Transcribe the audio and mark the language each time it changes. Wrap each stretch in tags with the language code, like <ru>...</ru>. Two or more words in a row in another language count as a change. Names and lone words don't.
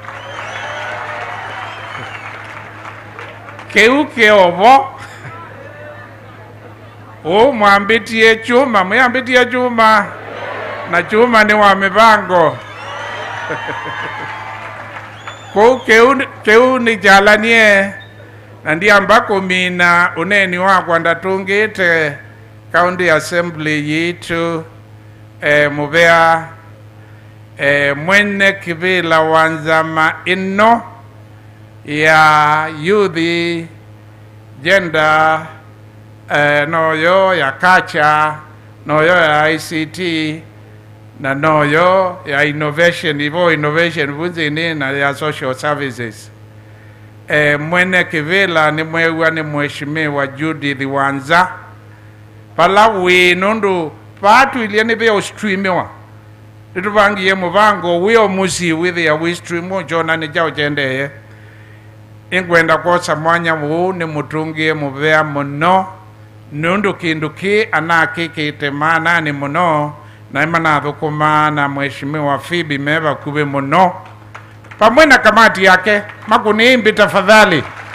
<kam>keuke ovo mwambitie chuma mwambitie chuma na chuma ni wa mivango keu ni jalanie na ndi ambako mina uneni wakwa ndatungite</kam> <en>county assembly</en> <kam>yitu muvea mwene kivila wanzama ino ya</kam> <en>youth gender</en> <kam>noyo ya kacha noyo ya ICT na noyo ya innovation ivo innovation vunzini na ya</kam> <en>social services</en> <kam>mwene kivila ni mwewa ni mheshimiwa Judith Wanza pala winundu patu iliani vya streamiwa tutuvangiye muvango wio musi withi ya wistreamu jona ni jao jendeye ingwenda kosa</kam> <sw>mwanya huu</sw> <kam>ni mutungie muvea muno nundu kinduki anakikite maana ni muno na imana thukuma na mheshimiwa Phoebe meva kube muno pamwe na kamati yake makuniimbi tafadhali</kam>